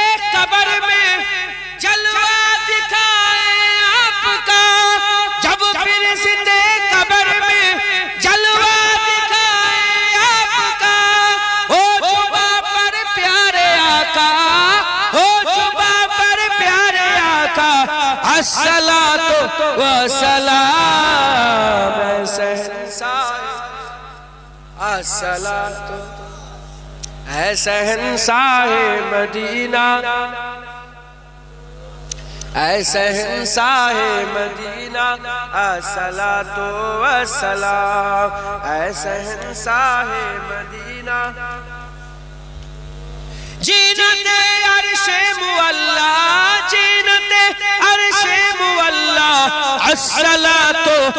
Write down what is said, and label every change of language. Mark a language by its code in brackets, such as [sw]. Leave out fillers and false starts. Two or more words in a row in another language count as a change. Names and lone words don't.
[ur] قبر میں جلوہ دکھائے آپ کا جب فرشتے قبر میں جلوہ دکھائے آپ کا ہو جبہ پر پیارے آقا ہو جبہ پر پیارے آقا [ar] الصلاۃ والسلام [ur] اے شہنشاہ الصلاۃ اے شہنشاہ مدینہ اے شہنشاہ مدینہ [ar] الصلاۃ والسلام, [ur] اے شہنشاہ مدینہ زینتِ عرشِ معلیٰ، زینتِ عرشِ معلیٰ अस्सलातु